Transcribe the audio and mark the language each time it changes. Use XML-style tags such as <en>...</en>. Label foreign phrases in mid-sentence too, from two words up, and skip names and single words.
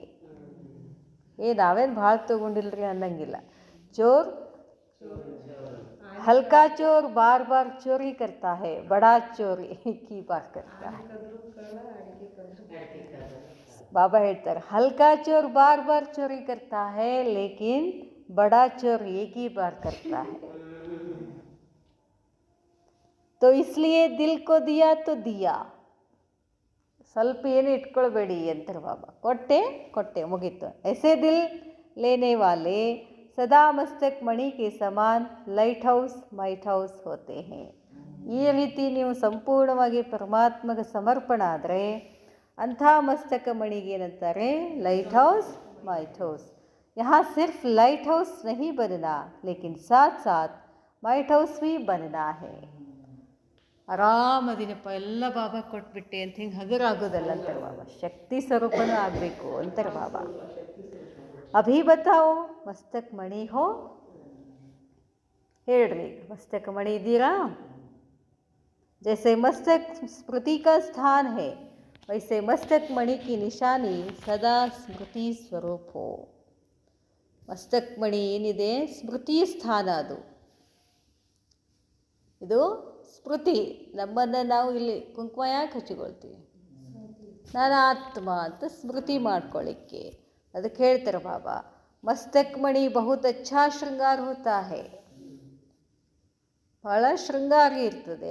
<kn>ನಾವೇನು ಭಾಳ ತೊಗೊಂಡಿಲ್ರಿ ಅನ್ನಂಗಿಲ್ಲ.</kn> <hi>चोर हल्का चोर बार बार चोरी करता है, बड़ा चोरी कि बार करता है, ಬಡಾ ಚೋರಿ ಕಿ ಬಾರ್ ಕರ್ತಾ ಹೈ.</hi> <kn>ಬಾಬಾ ಹೇಳ್ತಾರೆ</kn> <hi>हल्का चोर बार बार चोरी करता है, लेकिन बड़ा चोर एक ही बार करता है. तो इसलिए दिल को दिया तो दिया,</hi> <kn>ಸ್ವಲ್ಪ ಏನು ಇಟ್ಕೊಳ್ಬೇಡಿ ಅಂತಾರೆ ಬಾಬಾ. ಕೊಟ್ಟೆ ಮುಗೀತು.</kn> <hi>ऐसे दिल लेने वाले सदा मस्तक मणि के समान</hi> <en>light house</en> <hi>ಹೋತೆ हैं.</hi> <kn>ಈ ರೀತಿ ನೀವು ಸಂಪೂರ್ಣವಾಗಿ ಪರಮಾತ್ಮಗೆ ಸಮರ್ಪಣ ಆದರೆ ಅಂಥ ಮಸ್ತಕ ಮಣಿಗೆ ಏನಂತಾರೆ?</kn> <en>light house.</en> <hi>यहाँ सिर्फ</hi> <en>light house</en> <hi>नहीं बनना, लेकिन साथ साथ</hi> <en>might house</en> <hi>भी बनना है.</hi> <kn>ಆರಾಮದಿನಪ್ಪ ಎಲ್ಲ ಬಾಬಾ ಕೊಟ್ಬಿಟ್ಟೆ ಅಂತ ಹಿಂಗೆ ಹಗುರಾಗೋದಲ್ಲ ಅಂತಾರೆ ಬಾಬಾ. ಶಕ್ತಿ ಸ್ವರೂಪನೂ ಆಗಬೇಕು ಅಂತಾರೆ ಬಾಬಾ.</kn> <hi>अभी बताओ मस्तक मणि हो,</hi> <kn>ಹೇಳ್ರಿ ಮಸ್ತಕ ಮಣಿ ಇದ್ದೀರಾ?</kn> <hi>जैसे मस्तक स्मृति का स्थान है वैसे मस्तक मणि की निशानी सदा स्मृति स्वरूप हो.</hi> <kn>ಮಸ್ತಕ್ ಮಣಿ ಏನಿದೆ ಸ್ಮೃತಿ ಸ್ಥಾನ, ಇದು ಸ್ಮೃತಿ. ನಮ್ಮನ್ನು ನಾವು ಇಲ್ಲಿ ಕುಂಕುಮ ಯಾಕೆ ಹಚ್ಚಿಕೊಳ್ತೀವಿ? ನಾನು ಆತ್ಮ ಅಂತ ಸ್ಮೃತಿ ಮಾಡ್ಕೊಳ್ಳಿಕ್ಕೆ. ಅದಕ್ಕೆ ಹೇಳ್ತಾರೆ ಬಾಬಾ</kn> <hi>मस्तक मणि बहुत अच्छा श्रृंगार होता है,</hi> <kn>ಬಹಳ ಶೃಂಗಾರಿ ಇರ್ತದೆ.</kn>